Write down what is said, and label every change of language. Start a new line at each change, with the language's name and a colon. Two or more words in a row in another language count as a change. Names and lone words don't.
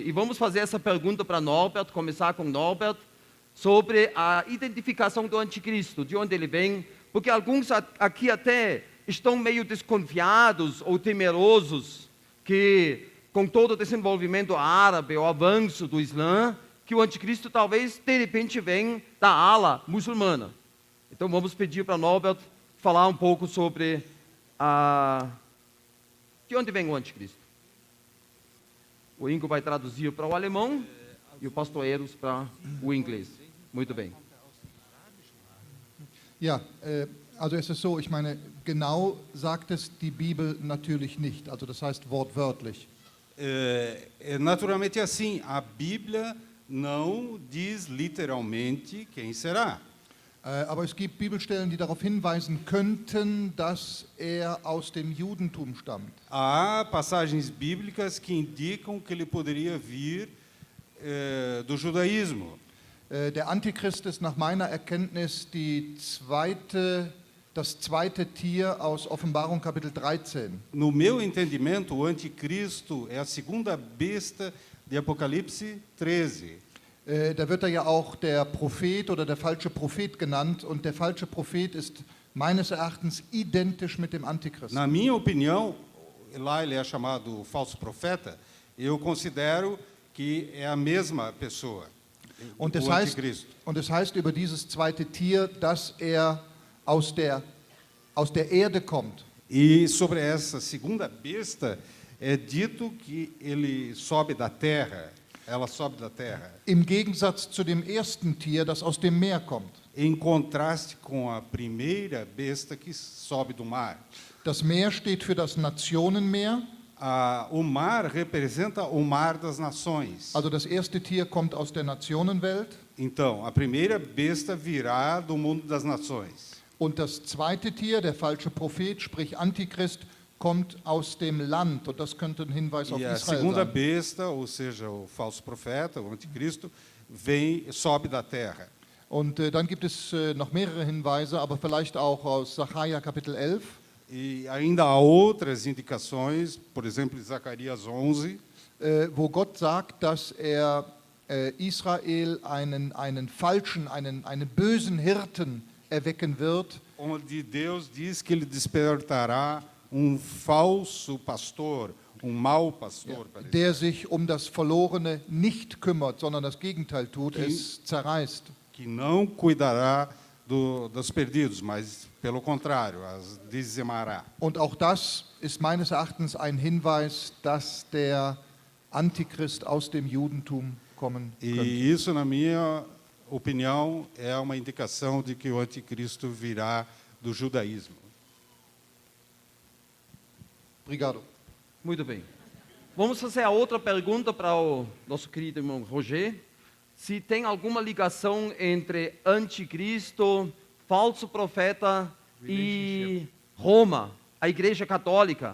Portuguese: E vamos fazer essa pergunta para Norbert, começar com Norbert, sobre a identificação do anticristo, de onde ele vem, porque alguns aqui até estão meio desconfiados ou temerosos que com todo o desenvolvimento árabe, o avanço do Islã, que o anticristo talvez de repente venha da ala muçulmana. Então vamos pedir para Norbert falar um pouco sobre de onde vem o anticristo. O Ingo vai traduzir para o alemão e o pastor Eros para o inglês. Muito bem.
German: Ja, also es ist so, ich meine, genau sagt es die Bibel natürlich nicht, also das heißt wortwörtlich.
Portuguese: Naturalmente assim, a Bíblia não diz literalmente quem será.
German: Aber es gibt Bibelstellen, die darauf hinweisen könnten, dass er aus dem Judentum stammt.
Portuguese: Há passagens bíblicas que indicam que ele poderia vir do judaísmo.
German: Der Antichrist ist nach meiner Erkenntnis das zweite Tier aus Offenbarung Kapitel 13.
Portuguese: No meu entendimento, o anticristo é a segunda besta de Apocalipse 13.
German: Da wird er ja auch der Prophet oder der falsche Prophet genannt und der falsche Prophet ist meines Erachtens identisch mit dem Antichrist.
Portuguese: Na minha opinião, lá ele é chamado falso profeta, eu considero que é a mesma pessoa,
German: Und
Portuguese: o anticristo.
German: es heißt über dieses zweite Tier, dass er aus der Erde kommt.
Portuguese: E sobre essa segunda besta é dito que ele sobe da terra, ela sobe da terra.
German: Im Gegensatz zu dem ersten Tier, das aus dem Meer kommt.
Portuguese: Em contraste com a primeira besta que sobe do mar.
German: Das Meer steht für das Nationenmeer.
Portuguese: O mar representa o mar das nações.
German: Also das erste Tier kommt aus der Nationenwelt.
Portuguese: Então, a primeira besta virá do mundo das nações.
German: Und das zweite Tier, der falsche Prophet, sprich Antichrist, kommt aus dem Land. Und das könnte ein Hinweis auf
Portuguese: E a
German: Israel
Portuguese: segunda
German: sein.
Portuguese: besta, ou seja, o falso profeta, o anticristo, sobe da terra.
German: Und dann gibt es noch mehrere Hinweise, aber vielleicht auch aus Sacharja Kapitel 11.
Portuguese: E ainda há outras indicações, por exemplo, em Zacarias 11,
German: Wo Gott sagt, dass er Israel einen falschen, einen bösen Hirten erwecken wird,
Portuguese: onde Deus diz que ele despertará falso pastor, mau pastor. Parece.
German: der sich um das Verlorene nicht kümmert, sondern das Gegenteil tut, es zerreißt.
Portuguese: Que não cuidará dos perdidos, mas, pelo contrário, as dizimará.
German: Und auch das ist meines Erachtens ein Hinweis, dass der Antichrist aus dem Judentum kommen
Portuguese: E
German: könnte.
Portuguese: isso, na minha opinião, é uma indicação de que o anticristo virá do judaísmo. Obrigado. Muito bem. Vamos fazer a outra pergunta para o nosso querido irmão Roger. Se tem alguma ligação entre anticristo, falso profeta e Roma, a Igreja Católica.